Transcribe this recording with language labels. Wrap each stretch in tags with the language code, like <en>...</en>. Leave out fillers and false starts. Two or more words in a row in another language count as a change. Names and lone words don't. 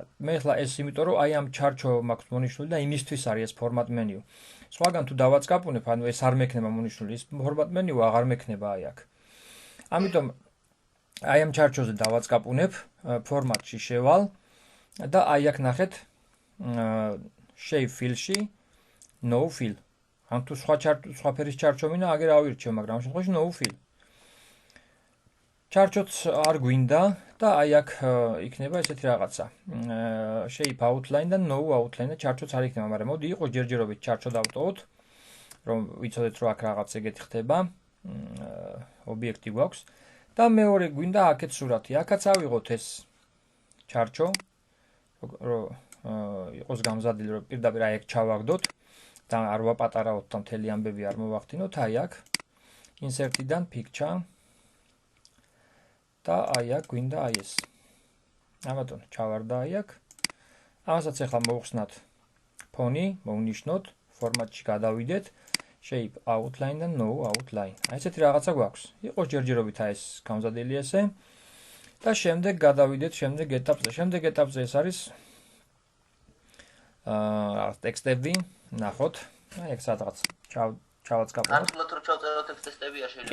<ka>მე ახლა ეს იმიტომ რომ აი ამ ჩარჩო მაქვს მონიშნული და იმისთვის არის ეს</ka> <en>format menu.</en> <ka>სხვაგან თუ დავაწყაპუნებ, ანუ ეს არ მექნება მონიშნული, ის</ka> <en>format menu</en> <ka>აღარ მექნება აი აქ. ამიტომ აი ამ ჩარჩოზე დავაწყაპუნებ, format-ში შევალ და აი აქ ნახეთ</ka> <en>shape fill-</en> <ka>ში</ka> <en>no fill.</en> <ka>ან თუ სხვა ფერის ჩარჩო მინდა, აგერ ავირჩევ, მაგრამ ამ შემთხვევაში</ka> <en>no fill.</en> <ka>ჩარჩოც არ გვინდა და აი აქ იქნება ესეთი რაღაცა.</ka> <en>shape outline</en> <ka>და</ka> <en>no outline</en> <ka>და ჩარჩოც არ იქნება, მაგრამ მოდი იყოს ჯერჯერობით ჩარჩო დავტოვოთ, რომ ვიცოდეთ რომ აქ რაღაც ეგეთი ხდება. ობიექტი გვაქვს და მეორე გვინდა აქეთ სურათი. აქაც ავიღოთ ეს ჩარჩო, რომ იყოს გამზადილი, რომ პირდაპირ აი აქ ჩავაგდოთ და არ ვაპატარავოთ და მთელი ამბები არ მოვახდინოთ, აი აქ insert-დან picture და აი აქ გვინდა აი ეს. ამიტომ ჩავარდა აი აქ. ამასაც ახლა მოვხსნათ ფონი, მოვნიშნოთ, ფორმატში გადავიდეთ,</ka> <en>shape outline და no outline.</en> <ka>აი ესეთი რაღაცა გვაქვს. იყოს ჯერჯერობით აი ეს გამზადილი ესე. და შემდეგ გადავიდეთ შემდეგ ეტაპზე. შემდეგ ეტაპზე ეს არის ტექსტები, ნახოთ. აი ეგ სადღაც ჩავაწყაპოთ. ართულად რო ჩავწეროთ ტექსტებია შეიძლება.</ka>